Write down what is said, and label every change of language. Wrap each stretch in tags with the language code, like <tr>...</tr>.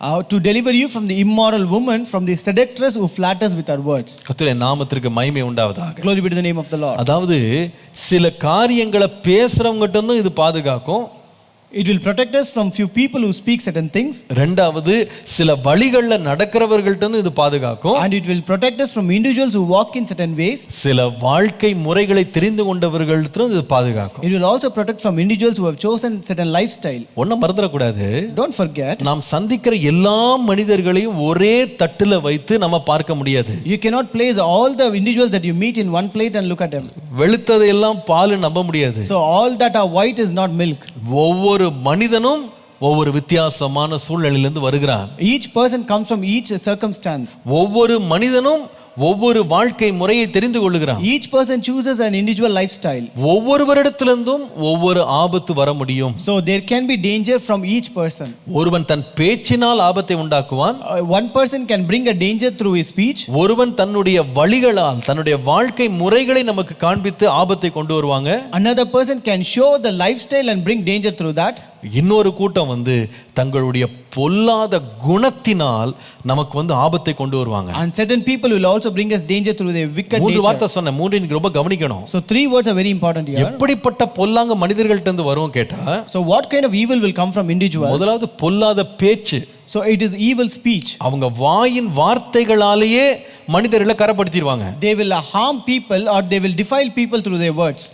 <en>To deliver you from the immoral woman, from the seductress who flatters with her words.</en> <ta>கர்த்தருடைய நாமத்திற்கு மகிமை உண்டாவதாக.</ta> <en>Glory be to the name of the Lord.</en> <ta>அதாவது சில காரியங்களை பேசுறவங்ககிட்ட இருந்தும் இது பாதுகாக்கும்.</ta> <en>It will protect us from few people who speak certain things.</en> <ta>ரெண்டாவது, சில வழிகளில் நடக்கிறவர்கள்ட்ட இருந்து இது பாதுகாக்கும்.</ta> <en>And it will protect us from individuals who walk in certain ways.</en> <ta>சில வாழ்க்கை முறைகளை தெரிந்து கொண்டவர்கள்ட்ட இருந்து இது பாதுகாக்கும்.</ta> <en>It will also protect from individuals who have chosen certain lifestyle.</en> <ta>ஒன்னும் மறந்துடக்கூடாது.</ta> <en>Don't forget.</en> <ta>நாம் சந்திக்கிற எல்லா மனிதர்களையும் ஒரே தட்டுல வைத்து நம்ம பார்க்க முடியாது.</ta> <en>You cannot place all the individuals that you meet in one plate and look at them.</en> <ta>வெளுத்ததை எல்லாம் பால் நம்ப முடியாது.</ta> <en>So all that are white is not milk.</en> <ta>ஒவ்வொரு மனிதனும் ஒவ்வொரு வித்தியாசமான சூழ்நிலையிலிருந்து வருகிறான்.</ta> <en>Each person comes from each circumstance.</en> <ta>ஒவ்வொரு மனிதனும் ஒவ்வொரு வாழ்க்கை முறையை தெரிந்து கொள்ளுகிறான்.</ta> <en>Each person chooses an individual lifestyle.</en> <ta>ஒவ்வொருவரிடத்திலிருந்தும் ஒவ்வொரு ஆபத்து வர முடியும்.</ta> <en>So there can be danger from each person.</en> <ta>ஒருவன் தன் பேச்சினால் ஆபத்தை உண்டாக்குவான்.</ta> <en>One person can bring a danger through his speech.</en> <ta>ஒருவன் தன்னுடைய வழிகளால் தன்னுடைய வாழ்க்கை முறைகளை நமக்கு காண்பித்து ஆபத்தை கொண்டு வருவாங்க.</ta> <en>Another person can show the lifestyle and bring danger through that.</en> <ta>இன்னொரு கூட்டம் தங்களுடைய பொல்லாத குணத்தினால் நமக்கு ஆபத்தை கொண்டு வருவாங்க.</ta> <en>And certain people will also bring us danger through their wicked</en> <ta>மூன்று</ta> <en>nature.</en> <ta>வார்த்தை சொன்னேன், மூன்று நீங்க ரொம்ப கவனிக்கணும்.</ta> <en>So 3 words are very important here.</en> <ta>எப்படிப்பட்ட பொல்லாங்க மனிதர்கள்ட்ட இருந்து வரும் கேட்டா,</ta> <en>So what kind of evil will come from individuals?</en> <ta>முதலாவது பொல்லாத பேச்சு.</ta> <en>So it is evil speech.</en> <ta>அவங்க வாயின் வார்த்தைகளாலேயே மனிதர்களை கரப்படுத்திடுவாங்க.</ta> <en>They will harm people or they will defile people through their words.</en>